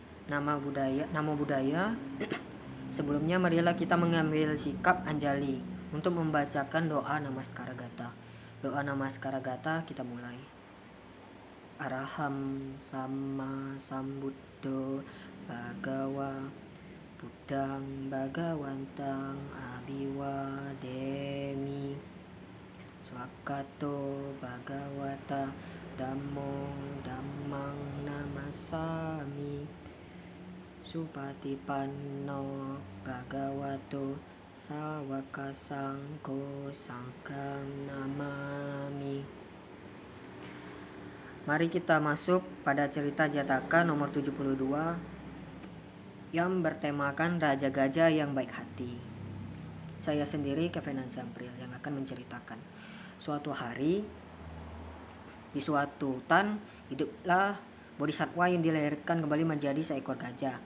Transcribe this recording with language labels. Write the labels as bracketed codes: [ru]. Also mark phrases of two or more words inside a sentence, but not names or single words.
[pi] nama budaya. [id] Sebelumnya marilah kita mengambil sikap anjali untuk membacakan doa Namaskara Gata. Doa Namaskara Gata kita mulai. [pi] Araham Sama Sambuddho Bhagawa Buddhang Bhagawantang Abhiwademi Swakato Bhagawata Dhammo Dhammang Namasami Supatipanno Bhagavato Sawaka Sangko Sangkang Namami. [id] Mari kita masuk pada cerita Jataka nomor 72 yang bertemakan Raja Gajah yang baik hati. Saya sendiri Kevin Sampril yang akan menceritakan. Suatu hari di suatu hutan hiduplah bodhisattva yang dilahirkan kembali menjadi seekor gajah.